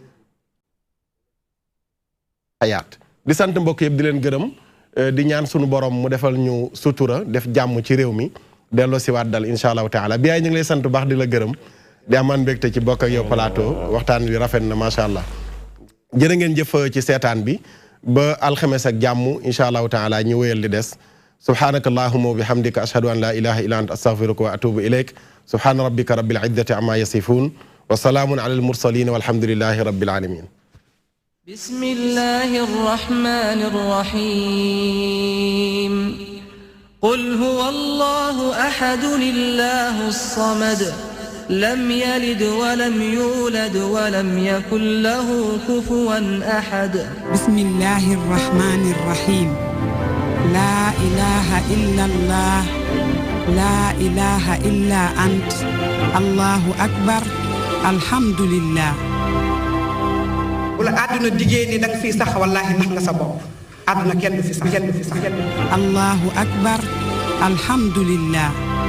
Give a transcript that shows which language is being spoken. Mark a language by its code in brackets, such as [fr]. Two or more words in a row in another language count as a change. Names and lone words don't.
[wo] ayaat di sant mbokk yëpp di leen gërëm di ñaan sunu borom mu defal ñu sutura def jàmm ci réew mi delloo si waat dal [ar] إن شاء الله تعالى [wo] bi yaay ñu ngi lay sant baax di la gërëm di amaan mbégte ci bokk ak yow plateau waxtaan wi rafet na [ar] ما شاء الله [wo] jërë ngeen jëf ci seetaan bi ba alxames ak jàmm [ar] إن شاء الله تعالى [wo] ñu wéyal li des [ar] سبحانك اللهم وبحمدك أشهد أن لا إله إلا أنت أستغفرك وأتوب إليك سبحان ربك رب العزة عما يصفون وسلام على المرسلين والحمد لله رب العالمين بسم الله الرحمن الرحيم قل هو الله أحد الله الصمد لم يلد ولم يولد ولم يكن له كفوا أحد بسم الله الرحمن الرحيم لا إله إلا الله لا إله إلا أنت الله أكبر الحمد لله [wo] bu la àdduna diggée ni danga fiy sax wallaahi nax nga sa bopp àdduna kenn du fi sax kenn du fi sax. [ar] الله أكبر الحمد لله